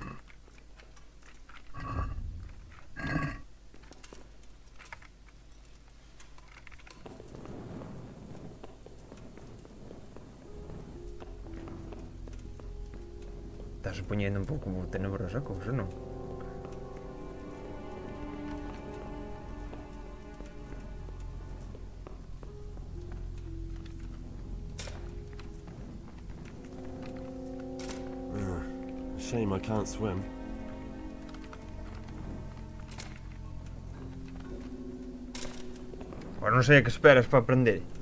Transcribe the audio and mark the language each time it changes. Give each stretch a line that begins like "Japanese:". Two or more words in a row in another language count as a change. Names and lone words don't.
Galician: Estás poñendo un pouco tenebrosa a cousa, non?
English: Shame I can't swim.
Galician: Agora non sei a que esperas para aprender.